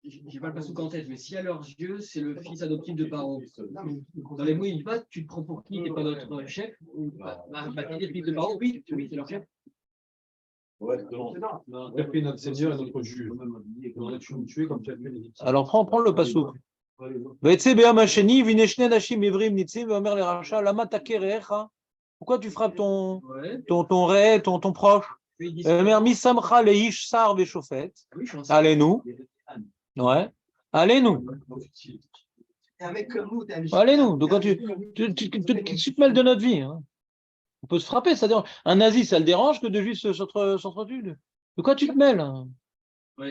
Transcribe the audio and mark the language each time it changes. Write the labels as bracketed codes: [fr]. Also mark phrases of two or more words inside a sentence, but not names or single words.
[fr] j'ai pas le passouk en tête, mais si à leurs yeux, c'est le fils adoptif de Paro. Non, mais Dans les mots, il dit pas, tu te prends pour qui, t'es pas notre chef, ou qui est le fils de Paro, oui, c'est leur chef. Tu as fait notre Seigneur et notre juge. On aurait pu nous tuer comme tu as fait les Égyptiens. Alors prends le pasouk. [he] ויצא ביום השני, והנה שני נשים עברים ניצים, ואומר לרשע, למה תכה רעך? [fr] Pourquoi tu frappes Ouais. ton ré, ton proche? Puis ils disent, [he] ואומר, מי שמך לאיש שר ושופט? [fr] oui, je suis un Allez-nous. Ouais. Allez-nous. t'es un mec comme nous, t'es un Allez-nous. Donc, quand tu te mêles de notre vie. Hein. On peut se frapper, ça dérange. Un nazi, ça le dérange que deux juifs s'entretuent. De quoi tu te mêles? Hein? Ouais.